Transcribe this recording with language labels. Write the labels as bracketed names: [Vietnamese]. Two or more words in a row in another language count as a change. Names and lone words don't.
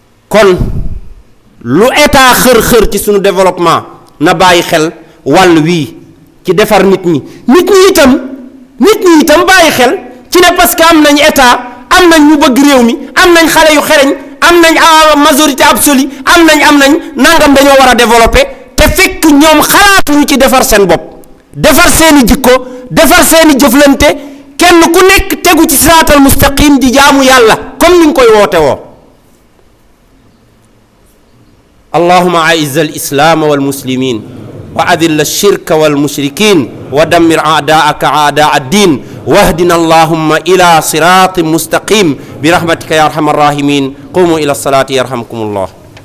[Wolof] kon lu état xër ci sunu développement na bàyyi xel wàll wii ci defar nit ñi itam bàyyi xel ci ne [French] parce que [Wolof] am nañ état, am nañ ñu bëgg réew mi, am nañ xale yu xereñ, am nañ [French] majorité absolue, [Wolof] am nañ nangam dañoo war a développer te fekk ñoom xalaatuñu ci defar seen bopp, defar seeni jikko, defar seeni jëflante, kenn ku nekk tegu ci [Arabic] صراط المستقيم [Wolof] di jaamu yàlla comme ni nga koy woote woo. [Arabic] اللهم أعز الإسلام والمسلمين وأذل الشرك والمشركين ودمر أعداءك أعداء الدين واهدنا اللهم إلى صراط مستقيم برحمتك يا أرحم الراحمين. قوموا إلى الصلاة يرحمكم الله.